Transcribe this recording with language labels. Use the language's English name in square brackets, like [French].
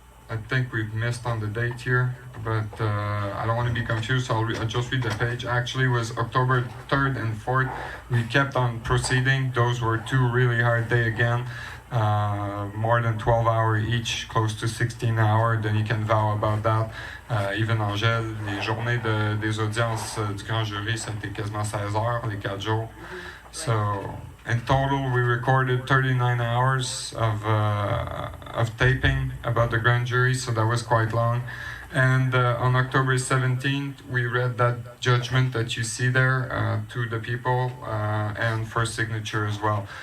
[English] I think we've missed on the date here, but I don't want to be confused, so I'll just read the page. Actually, it was October 3rd and 4th. We kept on proceeding. Those were 2 really hard days again. More than 12 hours each, close to 16 hours. Then you can vow about that. [French] Even Angèle, les journées des audiences du grand jury, c'était quasiment 16 heures, les 4 jours. [English] So in total, we recorded 39 hours of taping about the grand jury, so that was quite long. And on October 17th, we read that judgment that you see there to the people and for signature as well.